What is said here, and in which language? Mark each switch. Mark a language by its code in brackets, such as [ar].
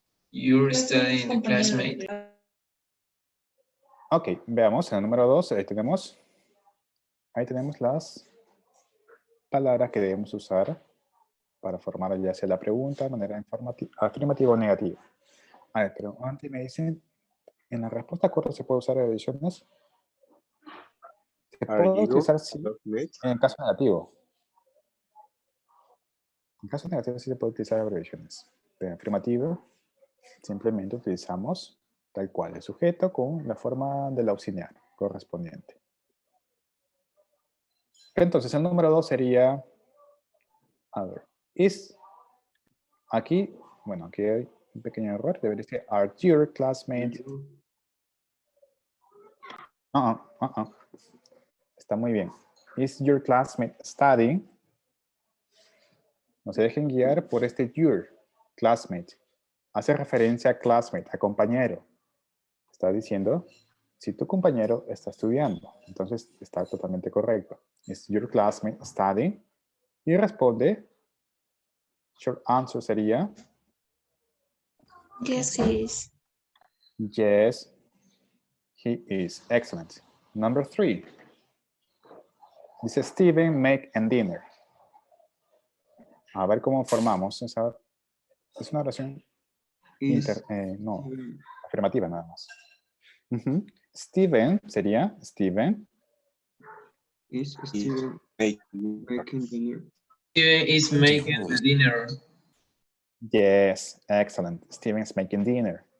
[en] You're studying the classmate. [es] Ok, veamos en el número 2, ahí tenemos las palabras que debemos usar para formar ya sea la pregunta de manera afirmativa o negativa. A ver, pero antes me dicen, en la respuesta corta se puede usar abreviaciones. Se puede utilizar sí en el caso negativo. En caso negativo sí se puede utilizar abreviaciones. Pero en afirmativo simplemente utilizamos tal cual el sujeto con la forma del auxiliar correspondiente. Entonces el número 2 sería, a ver, is, aquí, bueno, aquí hay un pequeño error, debería ser, [en] are your classmates. [es] Está muy bien. [en] Is your classmate studying? [es] No se dejen guiar por este your, classmate. Hace referencia a classmate, a compañero. Está diciendo, si tu compañero está estudiando, entonces está totalmente correcto. [en] Is your classmate studying? [es] Y responde, short answer sería, [en] Yes, he is. yes, he is. Excellent. Number 3. [es] Dice Steven, [en] make and dinner. [es] A ver cómo formamos esa. Es una oración no, afirmativa nada más. Steven sería Steven. [en] Is Steven making dinner? Steven is making the dinner. Yes, excellent. Steven is making dinner.